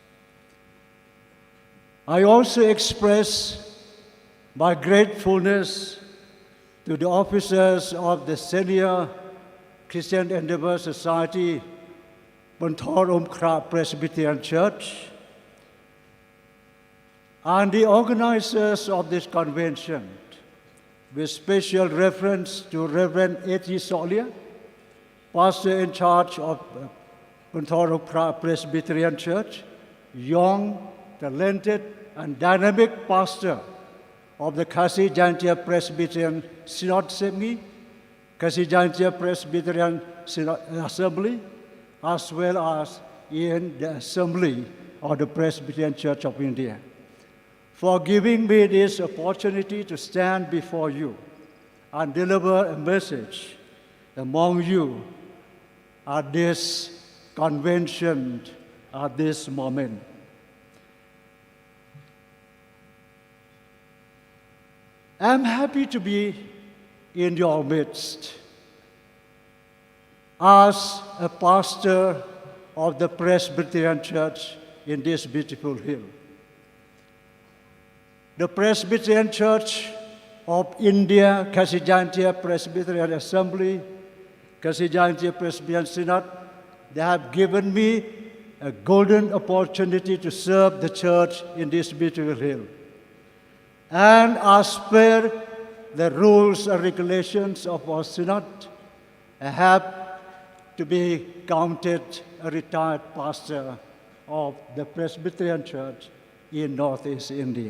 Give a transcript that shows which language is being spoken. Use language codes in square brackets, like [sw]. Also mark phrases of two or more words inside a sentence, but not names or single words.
[en] I also express my gratefulness to the officers of the Senior Christian Endeavour Society, PYNTHORUMKHRAH Presbyterian Church, and the organizers of this convention, with special reference to Reverend A.T. Solia, pastor in charge of PYNTHORUMKHRAH Presbyterian Church, young, talented, and dynamic pastor of the Khasi Jaintia Presbyterian Synod SEPMI, Khasi Jaintia Presbyterian Assembly, as well as in the Assembly of the Presbyterian Church of India, for giving me this opportunity to stand before you and deliver a message among you at this convention, at this moment. I'm happy to be in your midst as a pastor of the Presbyterian Church in this beautiful hill. The Presbyterian Church of India, Khasi Jaintia Presbyterian Assembly, Khasi Jaintia Presbyterian Synod, they have given me a golden opportunity to serve the church in this beautiful hill. And as per the rules and regulations of our synod, I have to be counted a retired pastor of the Presbyterian Church in Northeast India.